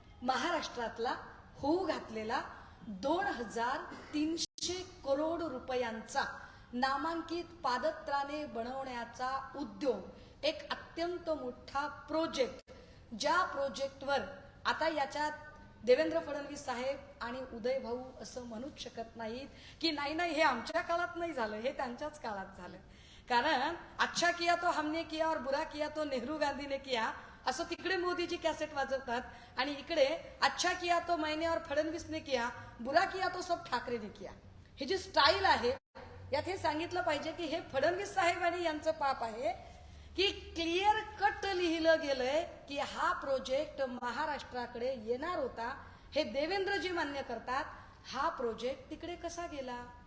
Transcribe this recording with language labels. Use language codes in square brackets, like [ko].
[mr] महाराष्ट्रातला होऊ घातलेला 2300 करोड रुपयांचा नामांकित पादत्राणे बनवण्याचा उद्योग, एक अत्यंत मोठा प्रोजेक्ट, ज्या प्रोजेक्टवर आता याच्यात देवेंद्र फडणवीस साहेब आणि उदय भाऊ असं म्हणूच शकत नाहीत की नाही नाही हे आमच्या काळात नाही झालं, हे त्यांच्याच काळात झालं. [hi] कारण अच्छा किया तो हमने किया और बुरा किया तो नेहरू गांधी ने किया [mr] असं तिकडे मोदीजी कॅसेट वाजवतात आणि इकडे [hi] अच्छा किया तो मैंने और फडणवीस ने किया, बुरा किया तो सब ठाकरे ने किया. [mr] ही जी स्टाईल आहे यात हे सांगितलं पाहिजे की हे फडणवीस साहेब आणि यांचं पाप आहे की क्लिअर कट लिहिलं गेलंय की हा प्रोजेक्ट महाराष्ट्राकडे येणार होता. हे देवेंद्रजी मान्य करतात. हा प्रोजेक्ट तिकडे कसा गेला?